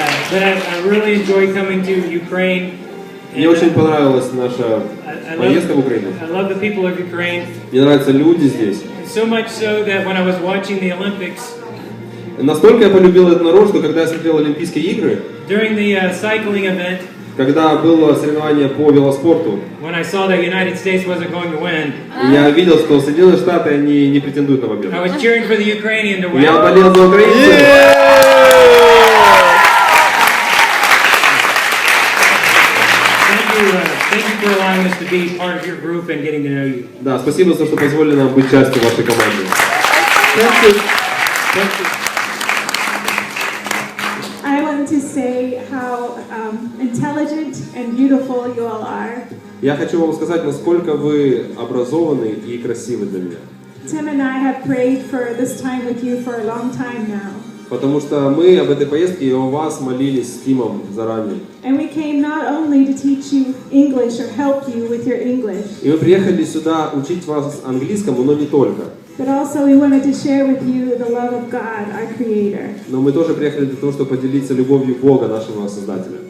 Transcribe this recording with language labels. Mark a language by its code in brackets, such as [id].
[en] But I really enjoy coming to Ukraine. [ru] Мне очень понравилась наша поездка в Украину. [en] I love the people of Ukraine. [ru] Мне нравятся люди здесь. [en] So much so that when I was watching the Olympics, [ru] Настолько я полюбил этот народ, что когда я смотрел Олимпийские игры, [en] during the cycling event, [ru] когда было соревнование по велоспорту, [en] when I saw that the United States wasn't going to win, [ru] я видел, что Соединенные Штаты они не претендуют на победу. [en] I was cheering for the Ukrainian to win. [ru] Я болел за украинцев. [en] Thank you for allowing us to be part of your group and getting to know you. [ru] Да, спасибо, что позволили нам быть частью вашей команды. [en] I want to say how intelligent and beautiful you all are. [ru] Я хочу вам сказать, насколько вы образованы и красивы для меня. [en] Tim and I have prayed for this time with you for a long time now. [ru] Потому что мы об этой поездке и о вас молились с Тимом заранее. [en] And we came not only to teach you English or help you with your English, [ru] И мы приехали сюда учить вас английскому, но не только. [en] but also we wanted to share with you the love of God, our Creator. [ru] Но мы тоже приехали для того, чтобы поделиться любовью Бога, нашего Создателя.